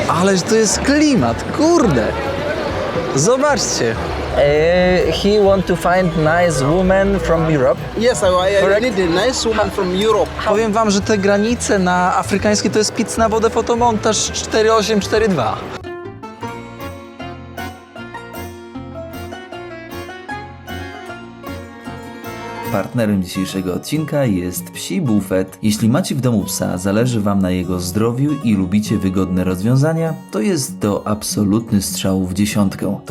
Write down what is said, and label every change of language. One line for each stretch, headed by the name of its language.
Polish: Ależ to jest klimat, kurde. Zobaczcie.
English: He want to find nice woman from Europe. Yes, I need a nice woman from Europe.
Polish: Powiem wam, że te granice na afrykańskie to jest pic na wodę fotomontaż 4842. Partnerem dzisiejszego odcinka jest Psi Bufet. Jeśli macie w domu psa, zależy wam na jego zdrowiu i lubicie wygodne rozwiązania, to jest to absolutny strzał w dziesiątkę.